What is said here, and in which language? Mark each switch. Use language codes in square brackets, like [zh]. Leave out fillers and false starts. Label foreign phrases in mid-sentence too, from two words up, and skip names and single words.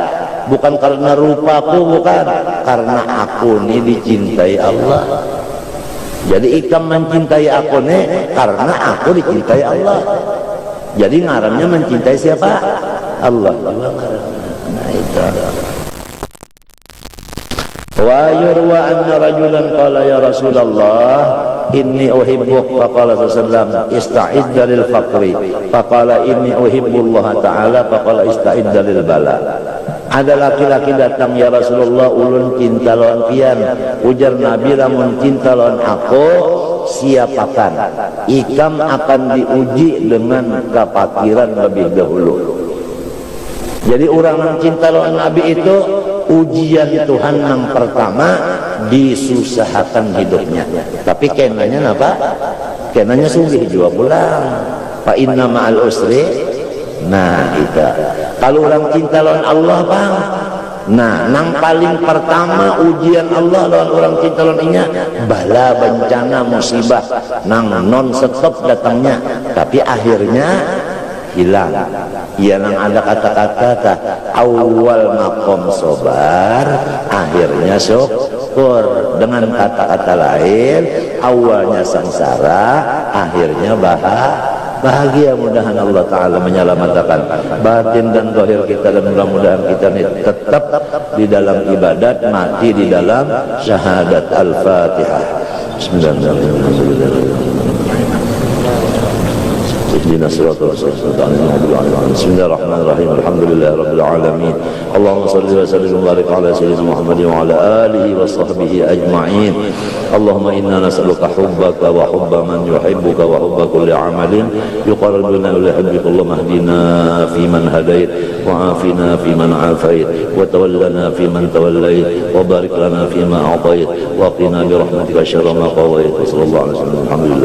[bjn] Bukan karena rupaku, bukan karena aku ini dicintai Allah. Jadi ikam mencintai aku nih karena aku dicintai Allah. Jadi ngarannya mencintai siapa? Allah. Nah itu. [ar] ويروى أن رجلا قال يا رسول الله إني أحبك، فقال صلى الله استعد للفقر، فقال إني أحب الله تعالى، فقال استعد للبلاء. [bjn] Ada laki-laki datang, [ar] يا رسول الله [bjn] ulun cinta lawan pian, ujar Nabi lamun cinta lawan aku siapakan ikam akan diuji dengan kefakiran lebih dahulu. Jadi orang yang cinta lawan Nabi itu ujian Tuhan yang pertama disusahkan hidupnya, tapi kenanya apa? Kenanya sugih juga pulang. [ar] فإن مع العسر. [bjn] Nah itu kalau orang cinta lawan Allah bang, nah nang paling pertama ujian Allah lawan orang cinta lawan inya bala, bencana, musibah nang [en] non stop [bjn] datangnya, tapi akhirnya hilang. Ya nang ada kata-kata awal [ar] مقام صبر, [bjn] akhirnya syukur. Dengan kata-kata lain, awalnya sengsara, akhirnya bahagia. Mudahan Allah Ta'ala menyelamatkan batin dan zahir kita, dan mudah-mudahan kita ini tetap di dalam ibadat, mati di dalam syahadat. [ar] الفاتحة. بسم الله الرحمن الرحيم. بسم الله الرحمن الرحيم. الحمد لله رب العالمين. اللهم صل وسلم وبارك على سيدنا محمد وعلى آله وصحبه أجمعين. اللهم إنا نسألك حبك وحب من يحبك وحب كل عمل يقربنا إلى حبك. اللهم اهدنا فيمن هديت وعافنا فيمن عافيت وتولنا فيمن توليت وبارك لنا فيما أعطيت وقنا برحمتك شر ما قضيت. صلى الله عليه وسلم.